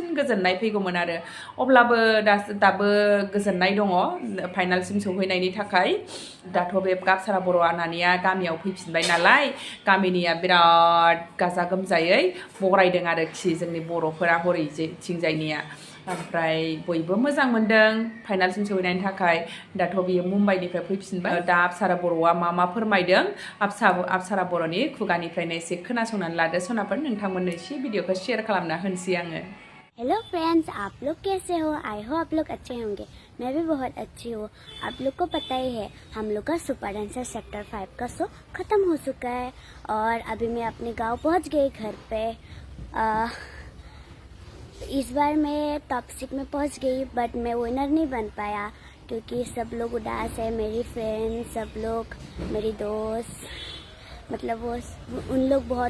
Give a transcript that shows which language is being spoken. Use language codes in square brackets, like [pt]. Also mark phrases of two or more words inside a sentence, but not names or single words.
[brx] गोजोननाय फैगौमोन आरो अब्लाबो दाबो गोजोननाय दङ फाइनालसिम सौहैनायनि थाखाय दाथ' बे अपसारा बर' नानिया गामियाव फैफिनबाय नालाय गामिनिया बिराद गाजा गोमजायै बरायदों आरोखि जोंनि बर'फोरा हरैथिंजायनिया ओमफ्राय बयबो मोजां मोनदों फाइनालसिम सौहैनायनि थाखाय दाथ' बियो मुम्बाइनिफ्राय फैफिनबाय दा अपसारा बर'आ मा फोरमायदों अपसारा बर'नि खुगानिफ्रायनो एसे खोनासंनानै लादो सनाफोर नोंथांमोननो एसे भिडिअखौ शेयार खालामना होनोसै आङो [en] Hello friends [hi] आप लोग कैसे हो [en] I hope [hi] आप लोग अच्छे होंगे मैं भी बहुत अच्छी हूँ आप लोग को पता ही है हम लोग का सुपर डांसर सेक्टर 5 का शो ख़त्म हो चुका है और अभी मैं अपने गांव पहुंच गई घर पे इस बार मैं टॉप 6 में पहुंच गई बट मैं विनर नहीं बन पाया क्योंकि सब लोग उदास है मेरी फ्रेंड्स सब लोग मेरी दोस्त मतलब वो उन लोग बहुत